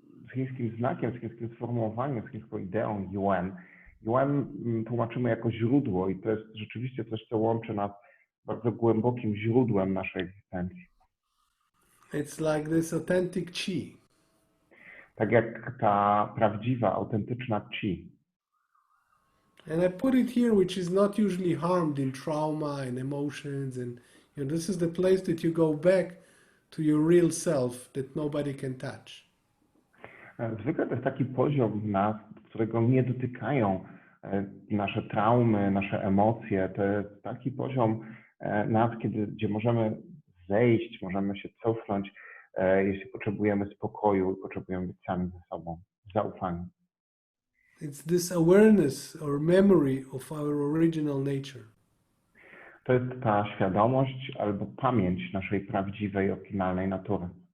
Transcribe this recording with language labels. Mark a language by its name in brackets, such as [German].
[Polish] z chińskim znakiem, z chińskim sformułowaniem, z chińską ideą yuan. Yuan tłumaczymy jako źródło i to jest rzeczywiście coś, co łączy nas bardzo głębokim źródłem naszej egzystencji. [English] It's like this authentic chi. [Polish] Tak jak ta prawdziwa, autentyczna chi. [English] And I put it here, which is not usually harmed in trauma and emotions. And this is the place that you go back to your real self that nobody can touch. [Polish] Zwykle to jest taki poziom w nas, którego nie dotykają nasze traumy, nasze emocje. To jest taki poziom nas, gdzie możemy zejść, możemy się cofnąć, jeśli potrzebujemy spokoju i potrzebujemy być sami ze sobą, zaufania. [English] It's this awareness or memory of our original nature. [Polish] To jest ta świadomość albo pamięć naszej prawdziwej, oryginalnej natury.